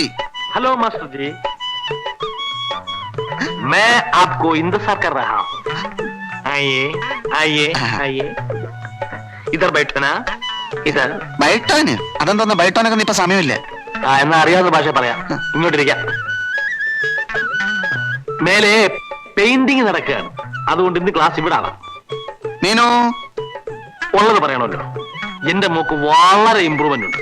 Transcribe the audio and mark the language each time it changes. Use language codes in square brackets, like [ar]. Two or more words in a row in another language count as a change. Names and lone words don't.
[hi] हेलो मास्टर जी, मैं आपको इंतजार कर रहा हूँ। आइए आइए आइए। इधर बैठना इधर [ml] ബൈട്ടോന് അതെന്തോന്ന് ബൈട്ടോനൊക്കെ ഇപ്പൊ സമയമില്ല. എന്നാ അറിയാവുന്ന ഭാഷ പറയാം. ഇങ്ങോട്ടിരിക്കാം. മേലെ പെയിന്റിങ് നടക്കുകയാണ്, അതുകൊണ്ട് ഇന്ന് ക്ലാസ് ഇവിടെ ആണ്. മീനു ഉള്ളത് പറയണമല്ലോ, എന്റെ മോക്ക് വളരെ ഇമ്പ്രൂവ്മെന്റ് ഉണ്ട്.